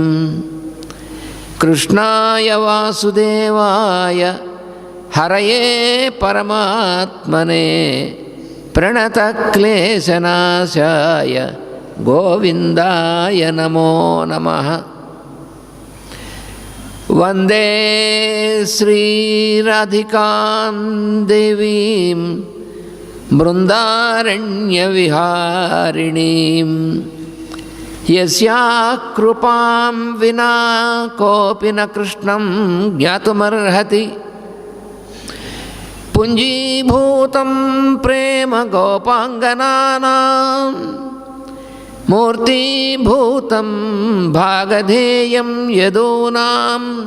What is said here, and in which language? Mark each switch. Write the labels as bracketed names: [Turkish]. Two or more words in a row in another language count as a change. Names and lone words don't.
[Sanskrit] కృష్ణాయ వాసుదేవాయ హరయే పరమాత్మనే ప్రణతక్లేశనాశాయ గోవిందాయ నమో నమః. వందే శ్రీరాధికాం దేవీం బృందారణ్యవిహారిణీం यस्या कृपां विना कोऽपि न कृष्णं ज्ञातुमर्हति पुञ्जीभूतं प्रेम गोपाङ्गनानां मूर्तिभूतं भागधेयं यदूनाम्